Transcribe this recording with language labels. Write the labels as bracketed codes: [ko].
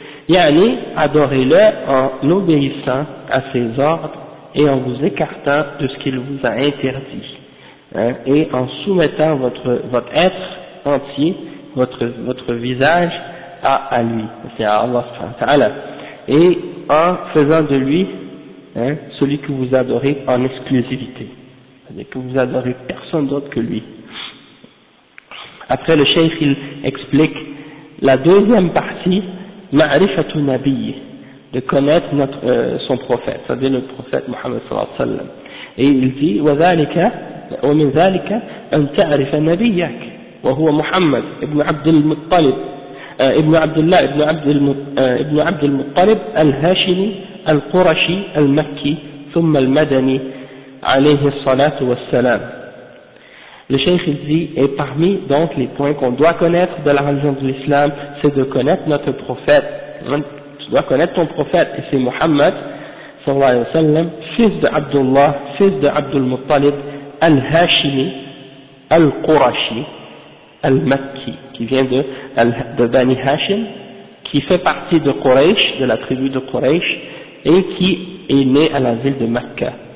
[fr] Yani, adorez-le en obéissant à ses ordres et en vous écartant de ce qu'il vous a interdit, hein, et en soumettant votre être entier, votre visage à lui, c'est à Allah subhanahu wa ta'ala, et en faisant de lui, hein, celui que vous adorez en exclusivité, c'est-à-dire que vous adorez personne d'autre que lui. Après, le cheikh il explique la deuxième partie, ma'rifatu nabiyyi, de connaître notre, son prophète, c'est-à-dire le prophète Mohammed sallallahu alayhi wa sallam. Et il dit, [ar] وَذَلِكَ وَمِنْ ذَلِكَ أَنْ تَعْرِفَ نَبِيَّكَ وَهُوَ مُحَمَّدْ ابن عبد المطلب ابن عبد الله ابن عبد المطلب الهاشمي القرشي المكي ثم المدني عليه الصلاة والسلام. [fr] Le Cheikh dit, et parmi donc les points qu'on doit connaître de la religion de l'islam, c'est de connaître notre prophète. Tu dois connaître ton prophète, et c'est Muhammad, sallallahu alayhi wa sallam, fils de Abdullah, fils de Abdul Muttalib, al-Hashimi, al-Qurashi, al-Makki, qui vient de Bani Hashim, qui fait partie de Quraysh, de la tribu de Quraysh, et qui est né à la ville de Mecca.